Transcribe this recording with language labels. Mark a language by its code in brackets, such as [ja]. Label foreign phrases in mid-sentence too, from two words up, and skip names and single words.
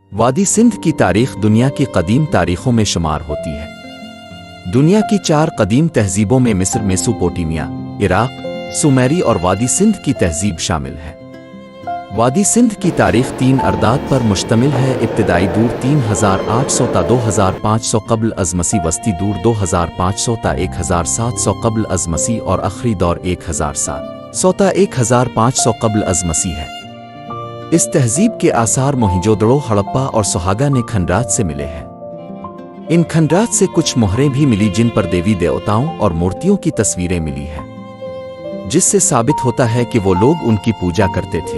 [ur] وادی سندھ کی تاریخ دنیا کی قدیم تاریخوں میں شمار ہوتی ہے۔ دنیا کی 4 قدیم تہذیبوں میں مصر، میسوپوٹیمیا، عراق، سومیری اور وادی سندھ کی تہذیب شامل ہے۔ وادی سندھ کی تاریخ 3 ارداد پر مشتمل ہے: ابتدائی دور 3800 تا 2500 قبل از مسیح، وسطی دور 2500 تا 1700 قبل از مسیح اور آخری دور 1700 تا 1500 قبل از مسیح ہے۔ اس تہذیب کے آثار موہنجودڑو، ہڑپا اور سہاگا نے کھنڈرات سے ملے ہیں۔ ان کھنڈرات سے کچھ مہریں بھی ملی جن پر دیوی دیوتاؤں اور مورتیوں کی تصویریں ملی ہیں، جس سے ثابت ہوتا ہے کہ وہ لوگ ان کی پوجا کرتے تھے۔